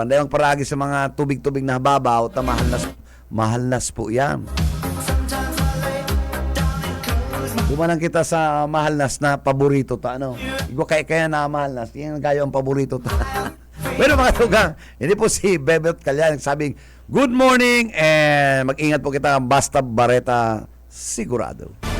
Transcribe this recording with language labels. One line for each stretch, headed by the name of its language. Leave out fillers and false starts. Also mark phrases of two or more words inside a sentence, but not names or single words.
Bikol: Dahil ang paragi sa mga tubig-tubig na babaw, mahalnas po yan. Dumanang kita sa mahalnas na paborito ta, ano? Igwa kaya na mahalnas, yan gayo ang paborito ta. Pero mga tugang, hindi po si Bebet Kalyan sabing,
English: good morning
Bikol: and mag-ingat po kita basta bareta sigurado.